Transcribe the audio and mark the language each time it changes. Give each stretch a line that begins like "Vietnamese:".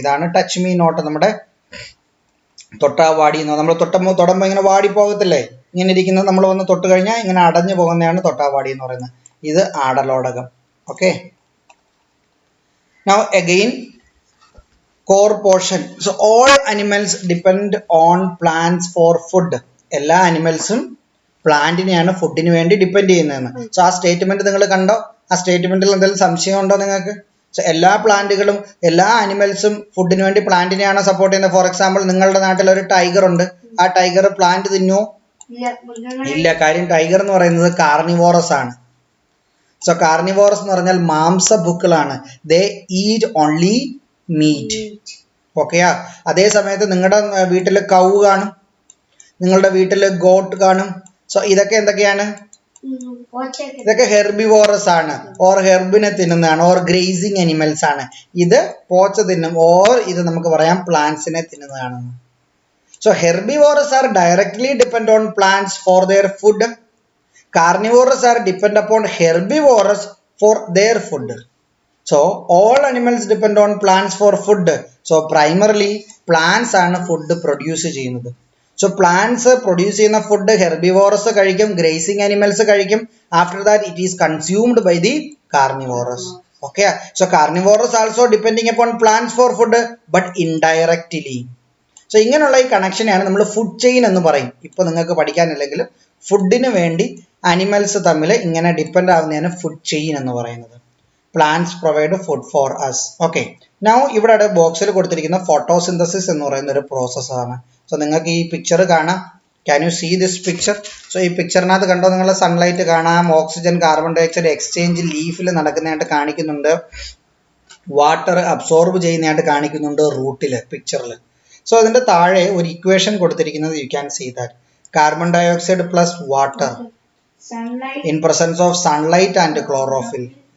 Malayalam: ഇതാണ് ടച്ച്മീനോട്ട്, നമ്മുടെ തൊട്ടാവാടി എന്ന്. നമ്മൾ തൊടുമ്പോൾ ഇങ്ങനെ വാടി പോകത്തില്ലേ, ഇങ്ങനെ ഇരിക്കുന്നത്. നമ്മൾ വന്ന് തൊട്ട് കഴിഞ്ഞാൽ ഇങ്ങനെ അടഞ്ഞു പോകുന്നതാണ് തൊട്ടാവാടി എന്ന് പറയുന്നത്. ഇത് ആടലോടകം.
English: Okay, now again core portion. So all animals depend on plants for food.
Malayalam: എല്ലാ അനിമൽസും പ്ലാന്റിനെയാണ് ഫുഡിന് വേണ്ടി ഡിപ്പെൻഡ് ചെയ്യുന്നതെന്ന്. സോ ആ സ്റ്റേറ്റ്മെന്റ് നിങ്ങൾ കണ്ടോ? ആ സ്റ്റേറ്റ്മെന്റിൽ എന്തെങ്കിലും സംശയം ഉണ്ടോ നിങ്ങൾക്ക്? സോ എല്ലാ പ്ലാന്റുകളും എല്ലാ അനിമൽസും ഫുഡിന് വേണ്ടി പ്ലാന്റിനെയാണ് സപ്പോർട്ട് ചെയ്യുന്നത്. ഫോർ എക്സാമ്പിൾ നിങ്ങളുടെ നാട്ടിൽ ഒരു ടൈഗർ ഉണ്ട്. ആ ടൈഗർ പ്ലാന്റ് തിന്നുമോ? ഇല്ല മൃഗങ്ങളെ ഇല്ല. കാര്യം ടൈഗർ എന്ന് പറയുന്നത് കാർണിവോറസ് ആണ്. സോ കാർണിവോറസ് എന്ന് പറഞ്ഞാൽ മാംസഭുക്കളാണ്.
English: They eat only meat. ഓക്കെയാ.
Malayalam: അതേ സമയത്ത് നിങ്ങളുടെ വീട്ടിൽ കൗ കാണും, നിങ്ങളുടെ വീട്ടിൽ ഗോട്ട് കാണും. സോ ഇതൊക്കെ എന്തൊക്കെയാണ്? പോച്ചയൊക്കെ ഇതൊക്കെ ഹെർബിവോറസ് ആണ്, ഓർ ഹെർബിനെ തിന്നുന്നതാണ്, ഓർ ഗ്രേസിങ് അനിമൽസ് ആണ്. ഇത് പോച്ച തിന്നും, ഓർ ഇത് നമുക്ക് പറയാം പ്ലാന്റ്സിനെ തിന്നുന്നതാണ്.
English: So herbivorous are directly depend on plants for their food. Carnivores are depend upon herbivores for their food. So all animals depend on plants for food.
Malayalam: So primarily plants ആണ് food produce ചെയ്യുന്നത്. So plants produce ചെയ്യുന്ന food herbivorous കഴിക്കും, gracing animals കഴിക്കും.
English: After that it is consumed by the carnivorous. Okay. So carnivorous also depending upon plants for food, but indirectly.
Malayalam: So ഇങ്ങനെയുള്ള ഈ കണക്ഷനെയാണ് നമ്മൾ food chain എന്ന് പറയും. ഇപ്പോൾ നിങ്ങൾക്ക് പഠിക്കാനില്ലെങ്കിലും ഫുഡിന് വേണ്ടി അനിമൽസ് തമ്മിൽ ഇങ്ങനെ ഡിപ്പെൻഡ് ആവുന്നതാണ് ഫുഡ് ചെയിൻ എന്ന് പറയുന്നത്.
English: Plants provide food for us.
Malayalam: Okay. Now ഇവിടെ ബോക്സിൽ കൊടുത്തിരിക്കുന്ന ഫോട്ടോസിന്തസിസ് എന്ന് പറയുന്ന ഒരു പ്രോസസ്സാണ്. സോ നിങ്ങൾക്ക് ഈ പിക്ചർ കാണാം.
English: Can you see this picture?
Malayalam: So ഈ പിക്ചറിനകത്ത് കണ്ടോ നിങ്ങൾ? സൺലൈറ്റ് കാണാം, oxygen carbon dye oxide exchange ലീഫിൽ നടക്കുന്നതായിട്ട് കാണിക്കുന്നുണ്ട്, വാട്ടർ അബ്സോർബ് ചെയ്യുന്നതായിട്ട് കാണിക്കുന്നുണ്ട് റൂട്ടിൽ, പിക്ചറിൽ. സോ അതിൻ്റെ താഴെ ഒരു ഇക്വേഷൻ കൊടുത്തിരിക്കുന്നത്
English: You can see that carbon dioxide plus water sunlight in presence of sunlight and chlorophyll.